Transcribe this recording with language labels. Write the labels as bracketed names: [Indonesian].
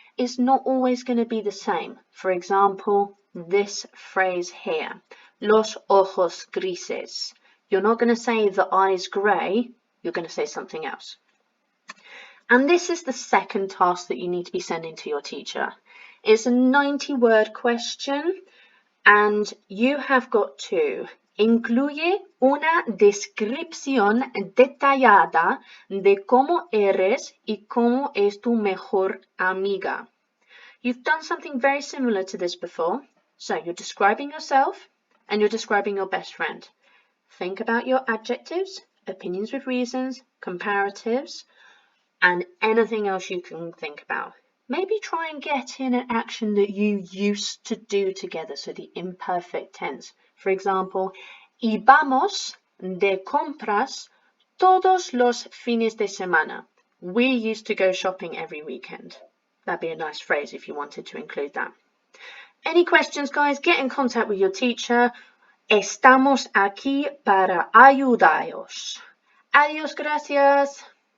[English] It's not always going to be the same. For example, this phrase here, [Spanish] los ojos grises. [English] You're not going to say the eyes grey, you're going to say something else. And this is the second task that you need to be sending to your teacher. It's a 90-word question, and you have got to [Spanish] incluye una descripción detallada de cómo eres y cómo es tu mejor amiga. [English] You've done something very similar to this before. So you're describing yourself and you're describing your best friend. Think about your adjectives, opinions with reasons, comparatives, and anything else you can think about. Maybe try and get in an action that you used to do together, so the imperfect tense. For example, [Spanish] y vamos de compras todos los fines de semana. [English] We used to go shopping every weekend. That'd be a nice phrase if you wanted to include that. Any questions, guys? Get in contact with your teacher. [Spanish] Estamos aquí para ayudaros. Adiós, gracias.